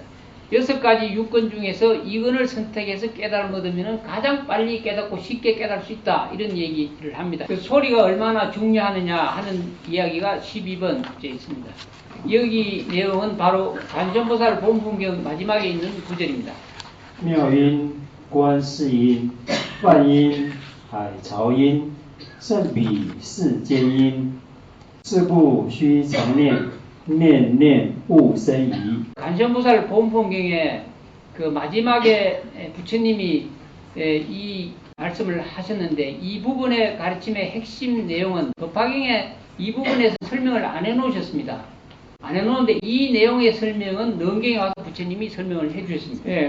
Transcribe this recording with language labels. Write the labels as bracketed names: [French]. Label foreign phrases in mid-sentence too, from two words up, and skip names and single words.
[Korean] 6가지 육건 중에서 이건을 선택해서 깨달음을 얻으면 가장 빨리 깨닫고 쉽게 깨달을 수 있다. 이런 얘기를 합니다. 그 소리가 얼마나 중요하느냐 하는 이야기가 12번째 있습니다. 여기 내용은 바로 관세음보살 본분경 마지막에 있는 구절입니다. [Chinese] 妙音、观世音、梵音、海潮音，甚彼世间音，是故须常念，念念勿生疑。 [Korean] 관세음보살 본분경에 그 마지막에 부처님이 이 말씀을 하셨는데 이 부분의 가르침의 핵심 내용은 법화경에 이 부분에서 설명을 안 해놓으셨습니다. 안 해놓는데 이 내용의 설명은 능경에 와서 부처님이 설명을 해주셨습니다.